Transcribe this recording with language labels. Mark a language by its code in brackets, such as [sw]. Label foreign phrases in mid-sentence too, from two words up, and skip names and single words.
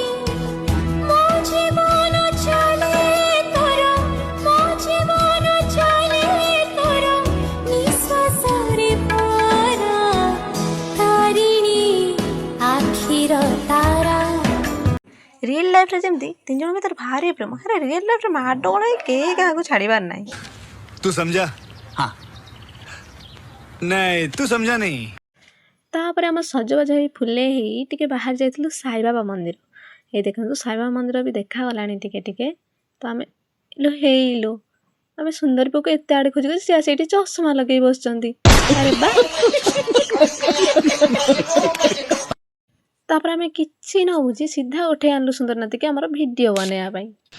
[or] ମୋ ଜୀବନ ଚାଲେ ତୋର, ମୋ ଜୀବନ ଚାଲେ ତୋର, ନିଶ୍ୱାସରେ ପରା ତାରିଣୀ ଆଖିର ତାରା। [en] real life-re [or] ଯେମିତି ତିନି ଜଣ ଭିତରେ ଭାରି ପ୍ରେମ, ହେଲେ [en] real life-re [or] ମାଡ଼ଗୋଳ ହେଇ କେହି କାହାକୁ ଛାଡ଼ିବାର ନାହିଁ। [hi] तू समझा? हाँ। नहीं तू समझा नहीं। [or] ତାପରେ ଆମ ସଜବାଜ ହେଇ ଫୁଲେଇ ହେଇ ଟିକେ ବାହାରି ଯାଇଥିଲୁ ସାଇବାବା ମନ୍ଦିର। ଏଇ ଦେଖନ୍ତୁ ସାଇବାବା ମନ୍ଦିର ବି ଦେଖାଗଲାଣି ଟିକେ ଟିକେ। ତ ଆମେ ହେଇଲୁ ଆମେ ସୁନ୍ଦରୀ ପୁଅକୁ ଏତେ ଆଡ଼େ ଖୋଜି ଖୋଜି ସିଏ ସେଇଠି ଚଷମା ଲଗେଇ ବସିଛନ୍ତି। ଆରେ ବା। ତାପରେ ଆମେ କିଛି ନ ବୁଝି ସିଧା ଉଠେଇ ଆଣିଲୁ ସୁନ୍ଦର ନାତିକି ଆମର ଭିଡ଼ିଓ ବନେଇବା ପାଇଁ।